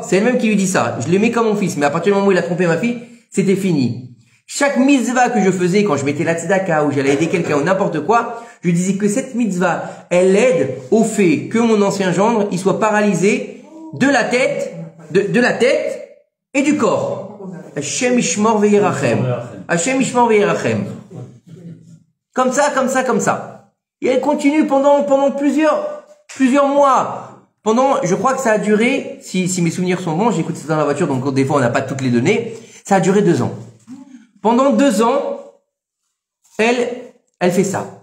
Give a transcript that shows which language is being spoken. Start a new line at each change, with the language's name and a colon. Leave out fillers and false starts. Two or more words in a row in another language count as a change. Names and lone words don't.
French: C'est elle-même qui lui dit ça. Je l'aimais comme mon fils, mais à partir du moment où il a trompé ma fille, c'était fini. Chaque mitzvah que je faisais quand je mettais la tzedaka ou j'allais aider quelqu'un ou n'importe quoi, je disais que cette mitzvah, elle aide au fait que mon ancien gendre, il soit paralysé de la tête, de la tête et du corps.
Hebrew: השם ישמור וירחם. השם ישמור וירחם.
French: Comme ça, comme ça, comme ça. Et elle continue pendant plusieurs mois. Je crois que ça a duré, si mes souvenirs sont bons, j'écoute ça dans la voiture, donc des fois on n'a pas toutes les données, ça a duré 2 ans. Pendant 2 ans, elle fait ça.